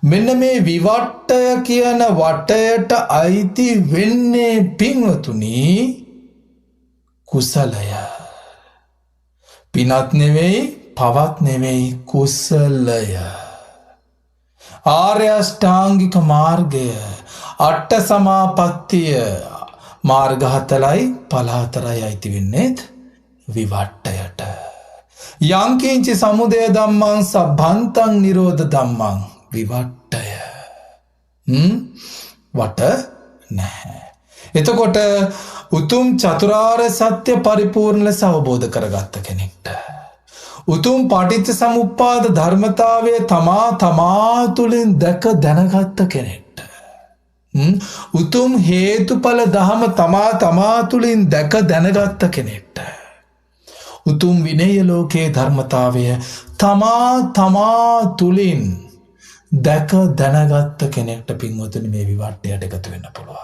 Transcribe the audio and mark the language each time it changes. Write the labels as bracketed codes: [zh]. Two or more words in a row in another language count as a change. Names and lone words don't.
[si] මෙන්න මේ විවට්ටය කියන වටයට අයිති වෙන්නේ පින්වතුනි කුසලය. පිනත් නෙවෙයි පවත් නෙවෙයි කුසලය. ආර්ය අෂ්ටාංගික මාර්ගය අට සමාපත්තිය මාර්ග 4යි ඵල 4යි අයිති වෙන්නේත් විවට්ටයට. [pi] යංකින්චි සමුදය ධම්මං සබ්බන්තං නිරෝධ ධම්මං විවට්ටය. [si] වට නැහැ. එතකොට උතුම් චතුරාර්ය සත්‍ය පරිපූර්ණ ලෙස අවබෝධ කරගත්ත කෙනෙක්ට උතුම් පටිච්ච සමුප්පාද ධර්මතාවය තමා තුළින් දැක දැනගත්ත කෙනෙක්ට උතුම් හේතුඵල දහම තමා තුළින් දැක දැනගත්ත කෙනෙක්ට උතුම් විනය ලෝකයේ ධර්මතාවය තමා තුළින් දැක දැනගත්ත කෙනෙක්ට පින්වතුනි මේ විවට්ටයට එකතු වෙන්න පුළුවන්.